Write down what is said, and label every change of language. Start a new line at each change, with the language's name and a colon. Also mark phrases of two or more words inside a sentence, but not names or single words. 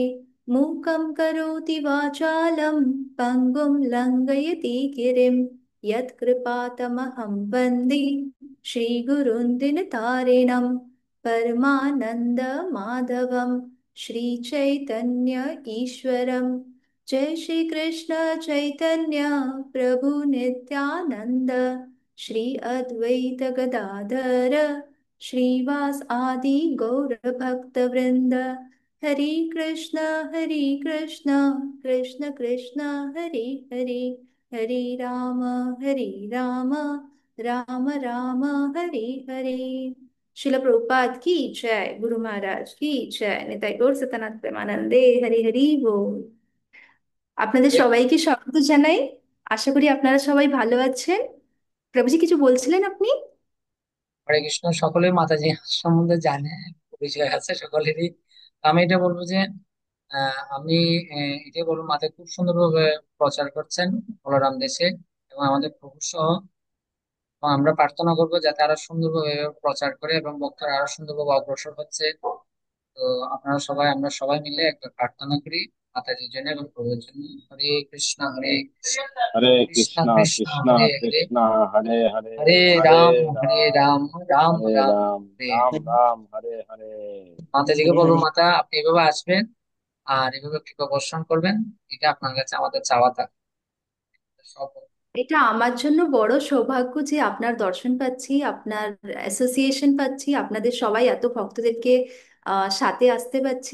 Sanskrit: मूकं करोति वाचालं पङ्गुं लङ्घयति गिरिं यत्कृपातमहं वन्दे श्रीगुरुं दिनतारिणं परमानन्दमाधवं श्रीचैतन्य ईश्वरं। जय श्री कृष्ण चैतन्य प्रभु नित्यानंद श्री अद्वैत गदाधर श्रीवास आदि गौर भक्त वृंद। हरे कृष्ण कृष्ण कृष्ण हरे हरे, हरे राम राम राम हरे हरे।
Hindi: शिल प्रभुपाद की जय, गुरु महाराज की जय, निताई गौर सतनाथ प्रेमानंदे।
Bangla: হরি হরি বোল। আপনাদের হরে সবাইকে স্বাগত জানাই। আশা করি আপনারা সবাই ভালো আছেন। প্রভুজি কিছু বলছিলেন আপনি?
Sanskrit: হরে কৃষ্ণ।
Bangla: সকলেই মাতাজি সম্বন্ধে জানে, পরিচয় আছে সকলেরই। আমি এটা বলবো যে আমি এটাই বলবো, মাতা খুব সুন্দরভাবে প্রচার করছেন বলরাম দেশে এবং আমাদের প্রভু সহ। এবং আমরা প্রার্থনা করবো যাতে আরো সুন্দরভাবে প্রচার করে এবং ভক্তরা আরো সুন্দরভাবে অগ্রসর হচ্ছে। তো আপনারা সবাই, আমরা সবাই মিলে একটা প্রার্থনা করি মাতাজির জন্য এবং প্রভুর জন্য।
Sanskrit: হরে কৃষ্ণ হরে কৃষ্ণ हरे কৃষ্ণ कृष्णा কৃষ্ণ कृष्णा হরে হরে, कृष्णा हरे हरे হরে हरे রাম হরে राम রাম রাম हरे রাম राम হরে राम হরে। राम हरे हरे।
Bangla: মাতাজিকে বলবো, মাতা আপনি এভাবে আসবেন আর এভাবে কৃপা বর্ষণ করবেন। এটা আপনার কাছে আমাদের চাওয়া থাকে সব। এটা আমার জন্য বড় সৌভাগ্য যে আপনার দর্শন পাচ্ছি, আপনার অ্যাসোসিয়েশন পাচ্ছি, আপনাদের সবাই এত ভক্তদেরকে সাথে আসতে পাচ্ছি।